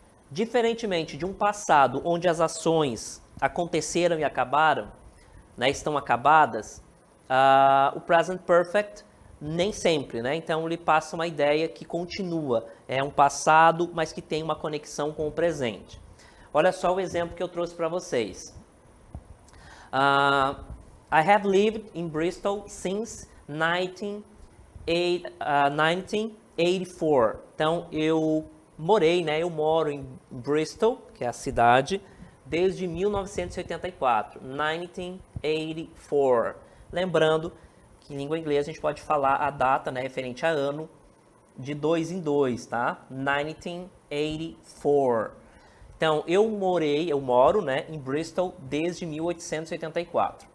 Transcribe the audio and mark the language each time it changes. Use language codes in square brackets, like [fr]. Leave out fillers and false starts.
[pt] Diferentemente de um passado onde as ações aconteceram e acabaram, né, estão acabadas, o Present Perfect nem sempre, né? Então, ele passa uma ideia que continua. É um passado, mas que tem uma conexão com o presente. Olha só o exemplo que eu trouxe para vocês. [en] I have lived in Bristol since 1984. [pt] Então, eu morei, né? Eu moro em Bristol, que é a cidade, desde 1984. 1984. Lembrando que em língua inglesa a gente pode falar a data, né? Referente a ano, de 2 em 2, tá? 1984. Então, eu moro, né, em Bristol desde 1884.